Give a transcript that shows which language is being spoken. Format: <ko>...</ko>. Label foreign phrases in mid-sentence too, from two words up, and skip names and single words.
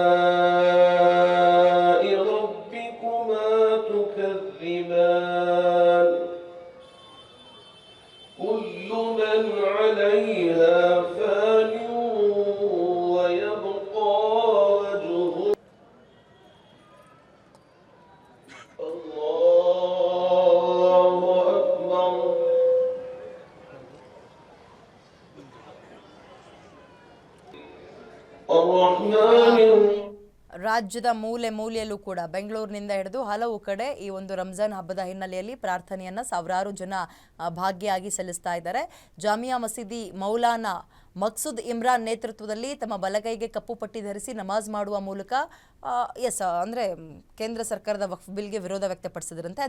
<ar>كل من عليها فان ويبقى وجه الله أكبر الرحمن</ar> <kn>ರಾಜ್ಯದ ಮೂಲೆ ಮೂಲೆಯಲ್ಲೂ ಕೂಡ ಬೆಂಗಳೂರಿನಿಂದ ಹಿಡಿದು ಹಲವು ಕಡೆ ಈ ಒಂದು ರಂಜಾನ್ ಹಬ್ಬದ ಹಿನ್ನೆಲೆಯಲ್ಲಿ ಪ್ರಾರ್ಥನೆಯನ್ನ ಸಾವಿರಾರು ಜನ ಭಾಗಿಯಾಗಿ ಸಲ್ಲಿಸ್ತಾ ಇದ್ದಾರೆ. ಜಾಮಿಯಾ ಮಸೀದಿ ಮೌಲಾನಾ ಮಕ್ಸೂದ್ ಇಮ್ರಾನ್ ನೇತೃತ್ವದಲ್ಲಿ ತಮ್ಮ ಬಲಗೈಗೆ ಕಪ್ಪು ಪಟ್ಟಿ ಧರಿಸಿ ನಮಾಜ್ ಮಾಡುವ ಮೂಲಕ ಅಂದ್ರೆ ಕೇಂದ್ರ ಸರ್ಕಾರದ ವಕ್ಫ್ ಬಿಲ್ಗೆ ವಿರೋಧ ವ್ಯಕ್ತಪಡಿಸಿದ್ರಂತೆ.</kn>